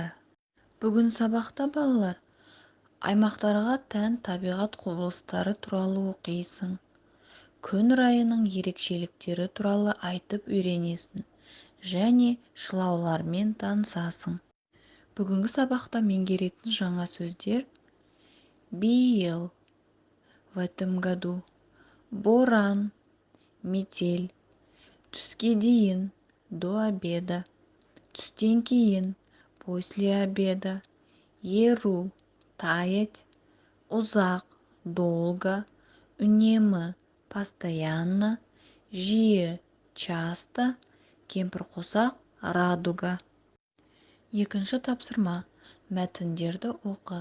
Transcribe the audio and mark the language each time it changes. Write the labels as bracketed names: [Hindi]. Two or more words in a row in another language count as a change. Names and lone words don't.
[Kazakh] Бүгін сабақта балалар, аймақтарға тән табиғат құбылыстары туралы оқисың. Күн райының ерекшеліктері туралы айтып үйренесің және шылаулармен танысасың. Бүгінгі сабақта меңгеретін жаңа сөздер: биыл, [Russian] в этом году, [Kazakh] боран, метель, түске дейін, [Russian] до обеда, [Kazakh] түстен кейін, [Russian] после обеда, [Kazakh] еру, таять, ұзақ, долго, үнемі, постоянно, жиі, часто, кемпірқосақ, радуга. Екінші тапсырма: мәтіндерді оқы.